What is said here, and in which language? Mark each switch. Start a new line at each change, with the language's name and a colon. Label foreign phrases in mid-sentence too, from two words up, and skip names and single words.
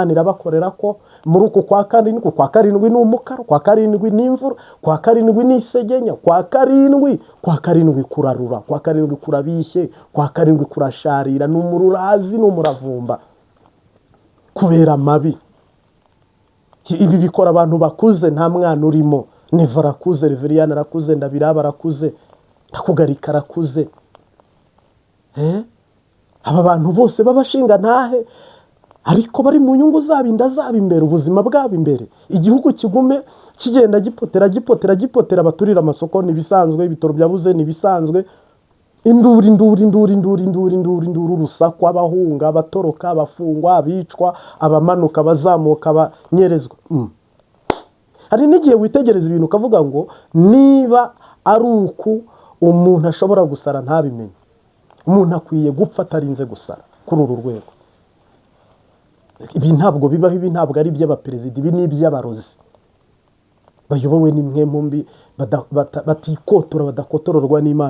Rundi: Imana irabakorera ko muri uku kwa karindwi ni umukara, kwa karindwi ni imvura, kwa karindwi ni isegenya, kwa karindwi kurarura, kwa karindwi kurabishye, kwa karindwi kurasharira, n'umururazi n'umuravumba kubera mabi. Ibi bikora abantu bakuze, nta mwana urimo. Neva arakuze, Reveriyani arakuze, Ndabiraba arakuze, Ndakugarika arakuze. Aba bantu bose babashinga ntahe, ariko bari mu nyungu zabo, inda zabo imbere, ubuzima bwabo imbere. Igihugu kigume kigenda gipotera, baturira amasoko nibisanzwe, ibitoro byabuze nibisanzwe, induru, urusaku, abahunga, abatoroka, abafungwa, abicwa, abamanuka, abazamuka, abanyerezwa. Hari n'igihe witegereza ibintu ukavuga ngo niba ari uku umuntu ashobora gusara ntabimenye, umuntu akwiye gupfa atarinze gusara kuri uru rwego. Ibi ntabwo bibaho, ibi ntabwo ari iby'abaperezida, ibi ni iby'abarozi bayobowe n'imwe mbi, batikotora, badakotororwa n'Imana.